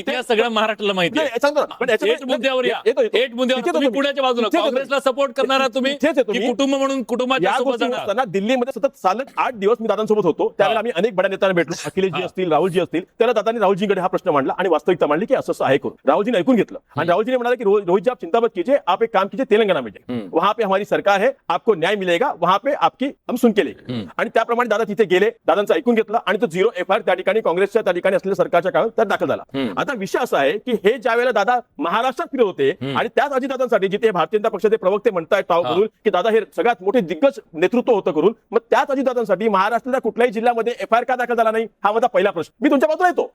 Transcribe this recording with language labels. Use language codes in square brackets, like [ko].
[mr] इतिहास सगळ्या महाराष्ट्राला माहिती आहे. मुद्द्यावर या, तुम्ही पुण्याच्या बाजूला काँग्रेसला सपोर्ट करणारा तुम्ही कुटुंब म्हणून कुटुंबाच्या सोबत जाणार. दिल्लीमध्ये सतत चालत 8 दिवस मी दादांसोबत होतो. त्यावेळेला आम्ही अनेक बड्या नेत्यांना भेटलो, अखिलेशजी असतील, राहुलजी असतील. त्याला दादांनी राहुलजीकडे हा प्रश्न मांडला आणि वास्तविकता मांडली की असं आहे करून. राहुलजीने ऐकून घेतलं आणि राहुलजीने म्हणाले की [hi] रोहित जी आप चिंता मत कीजिए, आप एक काम कीजिए, तेलंगाना में जाइए, वहां पे हमारी सरकार है, आपको न्याय मिलेगा, वहां पे आपकी हम सुन के लेंगे. [mr] आणि त्याप्रमाणे दादा तिथे गेले, दादांचं ऐकून घेतलं आणि तो 0 एफआयआर त्या ठिकाणी काँग्रेसच्या त्या ठिकाणी असलेल्या सरकारच्या काळात त्यात दाखल झाला. आता विषय असा आहे की हे ज्या वेळेला दादा महाराष्ट्रात फिरत होते आणि त्याच अजितदादांसाठी जिथे भारतीय जनता पक्षाचे प्रवक्ते म्हणतायत टाव करून की दादा हे सगळ्यात मोठे दिग्गज नेतृत्व होतं करून, मग त्याच अजितदादांसाठी महाराष्ट्राच्या कुठल्याही जिल्ह्यामध्ये एफआयआर का दाखल झाला नाही, हा माझा पहिला प्रश्न. मी तुमच्या बाजूला येतो.